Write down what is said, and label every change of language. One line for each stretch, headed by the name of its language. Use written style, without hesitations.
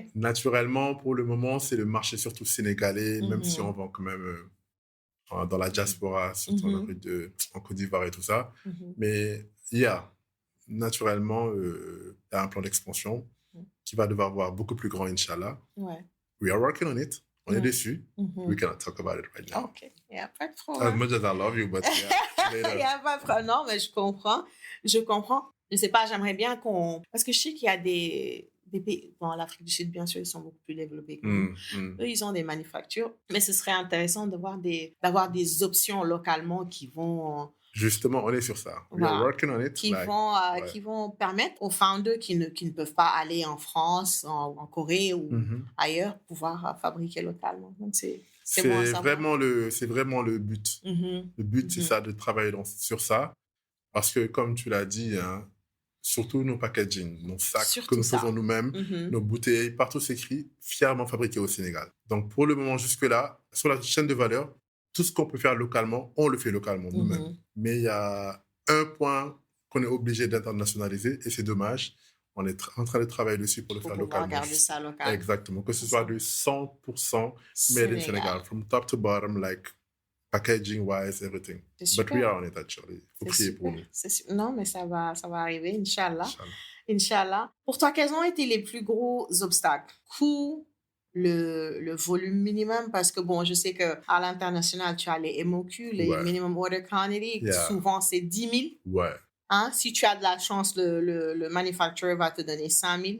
French: Naturellement, pour le moment, c'est le marché surtout sénégalais, même si on vend quand même dans la diaspora, surtout en Côte d'Ivoire et tout ça. Mais il y a naturellement un plan d'expansion qui va devoir voir beaucoup plus grand, Inch'Allah. Ouais.
English: We are working on it.
French: On est dessus.
English: We cannot talk about it right now.
French: OK. Il n'y a pas de problème.
English: As much as I love you, but yeah.
French: Il n'y a pas de problème. Non, mais je comprends. Je ne sais pas, j'aimerais bien qu'on... Parce que je sais qu'il y a des pays... Bon, l'Afrique du Sud, bien sûr, ils sont beaucoup plus développés que nous. Eux, ils ont des manufactures. Mais ce serait intéressant d'avoir des options localement qui vont... Justement, on est sur ça.
English: We are working on it.
French: Qui vont permettre aux founders qui ne peuvent pas aller en France, en Corée ou ailleurs, pouvoir fabriquer localement. Donc, c'est vraiment le but. Le but, c'est ça, de travailler sur ça. Parce que, comme tu l'as dit, hein, surtout nos packaging, nos sacs que nous faisons nous-mêmes, nos bouteilles, partout c'est écrit « fièrement fabriqué au Sénégal ». Donc, pour le moment, jusque-là, sur la chaîne de valeur, tout ce qu'on peut faire localement, on le fait localement nous-mêmes. Mais il y a un point qu'on est obligé d'internationaliser et c'est dommage. On est en train de travailler dessus pour le faire localement. Garder ça local. Exactement. Que ce soit de
English: 100% made in Senegal, from top to bottom, like packaging-wise, everything. But we are on it, actually.
French: Il faut prier pour nous. Non, mais ça va arriver, Inch'Allah. Pour toi, quels ont été les plus gros obstacles? Coût, le volume minimum, parce que bon, je sais qu'à l'international, tu as les MOQ, les minimum order quantity, souvent c'est 10 000. Ouais. Hein? Si tu as de la chance, le manufacturer va te donner 5 000.